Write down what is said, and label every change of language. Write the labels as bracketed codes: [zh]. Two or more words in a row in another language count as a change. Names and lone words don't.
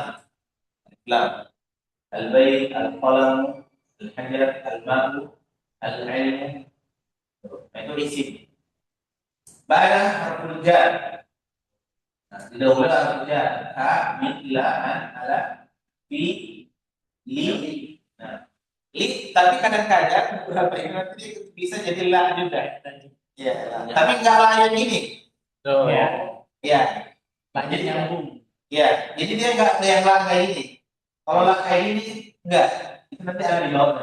[ar] ألف لام. البيت، القلم، الحجر، الماء, العلم. [id] Nah, itu isim. [ar] بعد حرف الجر. [id] Nah, didahului [ar] حرف الجر. ها، من, لا، عن، على، في، لِ. [id] Nah, li, tapi kadang-kadang beberapa ini nanti bisa jadi la juga. Ya, tapi enggak la yang ini. Ya. Ya. Lanjut nyambung. Ya, jadi dia enggak yang la kayak ini. Kalau la kayak ini enggak, itu nanti ada di bawah.